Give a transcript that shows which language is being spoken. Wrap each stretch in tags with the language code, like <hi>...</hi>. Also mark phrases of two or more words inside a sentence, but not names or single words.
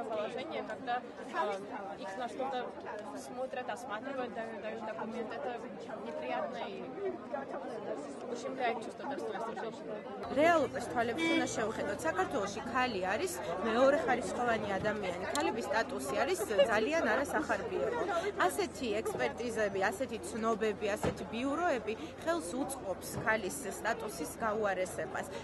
<ru>положение, когда их на что-то смотрят, осматривают, дают документы. Это неприятно и ущемляет чувство достоинства женщины.</ru> <ka>რეალობას თვალებს უნდა შევხედოთ. საქართველოში ქალი არის მეორეხარისხოვანი ადამიანი. ქალების სტატუსი არის ძალიან არასახარბიელო. ასეთი ექსპერტიზები, ასეთი ცნობები, ასეთი ბიუროები ხელს უწყობს ქალის სტატუსის გაუარესებას.</ka>